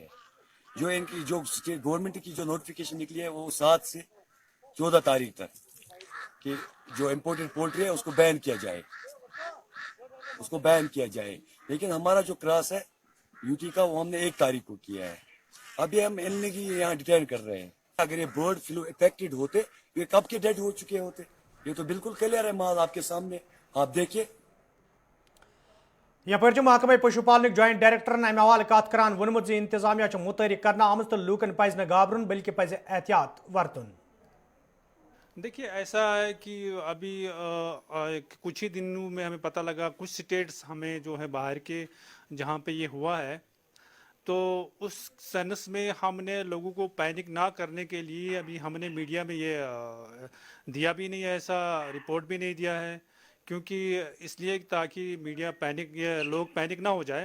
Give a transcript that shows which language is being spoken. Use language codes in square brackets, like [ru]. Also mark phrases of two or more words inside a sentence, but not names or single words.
[ur] جو ان کی جو گورنمنٹ کی جو نوٹیفیکیشن نکلی ہے وہ 7 سے 14 تاریخ تک کہ جو [en] imported poultry [ur] ہے اس کو بین کیا جائے, لیکن ہمارا جو کراس ہے یوٹی کا وہ ہم نے 1 تاریخ کو کیا ہے. اب یہ ہم ان کی یہاں ڈیٹین کر رہے ہیں. اگر یہ [en] bird flu affected [ur] ہوتے یہ کب کے ڈیڈ ہو چکے ہوتے. یہ تو بالکل کلیئر ہے مال آپ کے سامنے, آپ دیکھیے. [ks] یپٲرۍ محکمہ پشو پالنٕکۍ جوائنٹ ڈائریکٹرن امہِ حوالہٕ کتھ کران ووٚنمُت زِ انتظامیہ چھُ متحرک کرنہٕ آمٕژ تہٕ لوٗکن پزِ نہٕ گابرُن بلکہ پزِ احتیاط ورتُن. [ur] دیکھیے ایسا ہے کہ ابھی کچھ ہی دنوں میں ہمیں پتہ لگا کچھ سٹیٹس ہمیں جو ہے باہر کے جہاں پہ یہ ہوا ہے, تو اس سینس میں ہم نے لوگوں کو پینک نہ کرنے کے لیے ابھی ہم نے میڈیا میں یہ دیا بھی نہیں, ایسا رپورٹ بھی نہیں دیا ہے, کیونکہ اس لیے تاکہ [en] media panic [ur] لوگ پینک نہ ہو جائے.